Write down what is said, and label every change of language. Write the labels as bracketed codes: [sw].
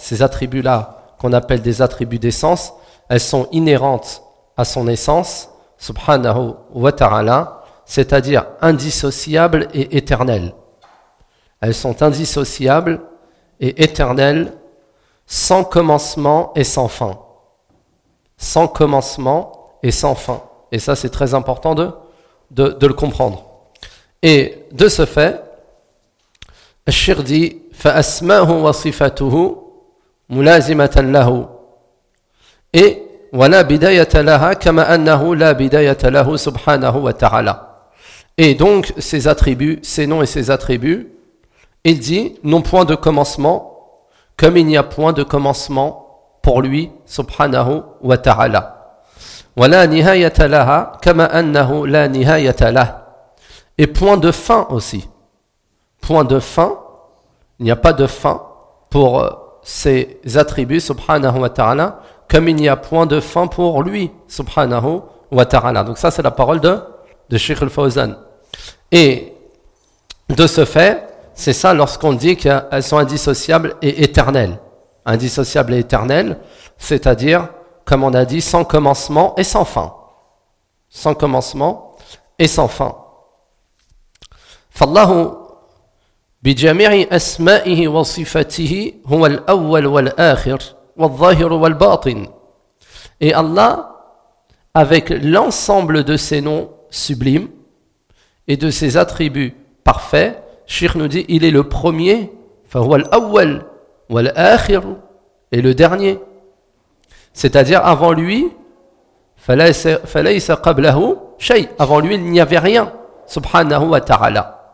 [fr] Ces attributs-là, qu'on appelle des attributs d'essence, elles sont inhérentes à son essence, subhanahu wa ta'ala, c'est-à-dire indissociables et éternelles. Elles sont indissociables et éternelles sans commencement et sans fin. Sans commencement et sans fin. Et ça, c'est très important de le comprendre. Et de ce fait, Ash-Shir dit, [ar] فَأَسْمَاهُ وَصِفَتُهُ مُلَازِمَةً لَهُ [fr] et [ar] وَلَا بِدَيَةَ لَهَا كَمَا أَنَّهُ لَا بِدَيَةَ لَهُ سُبْحَانَهُ وَتَعَالَى. [fr] Et donc, ces attributs, ces noms et ces attributs, il dit, n'ont point de commencement comme il n'y a point de commencement pour lui, subhanahu wa ta'ala. [ar] Wa la nihayata laha, kama annahu la nihayata lah. [fr] Et point de fin aussi. Point de fin, il n'y a pas de fin pour ses attributs, subhanahu wa ta'ala, comme il n'y a point de fin pour lui, subhanahu wa ta'ala. Donc ça c'est la parole de Cheikh Al-Fawzan. Et de ce fait, c'est ça lorsqu'on dit qu'elles sont indissociables et éternelles. Indissociables et éternelles, c'est-à-dire comme on a dit, sans commencement et sans fin. Sans commencement et sans fin. [ar] فالله بجميع أسمائه وصفاته هو الأول والآخر والظاهر والباطن. [fr] Et Allah, avec l'ensemble de ses noms sublimes et de ses attributs parfaits, Cheikh nous dit, il est le premier, [ar] فهو الأول والآخر, [fr] et le dernier. C'est-à-dire avant lui, [ar] فليس قبله شيء, [fr] avant lui il n'y avait rien, [ar] سبحانه وتعالى.